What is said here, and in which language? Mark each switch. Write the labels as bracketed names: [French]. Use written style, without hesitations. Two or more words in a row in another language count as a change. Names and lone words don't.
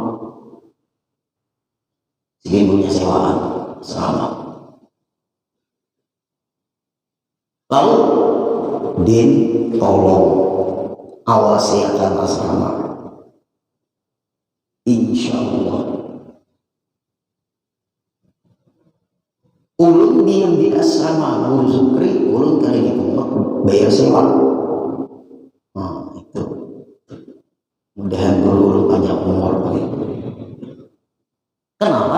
[Indonesian] Jadi punya sewaan asrama. Lalu Din tolong awasi akan asrama. [Arabic] Insya Allah. [Indonesian] Ulun diam di asrama Guru Sukri, ulun kali ini bayar sewa. Nah, itu. Mudahan guru ulun banyak umur paling. Kenapa?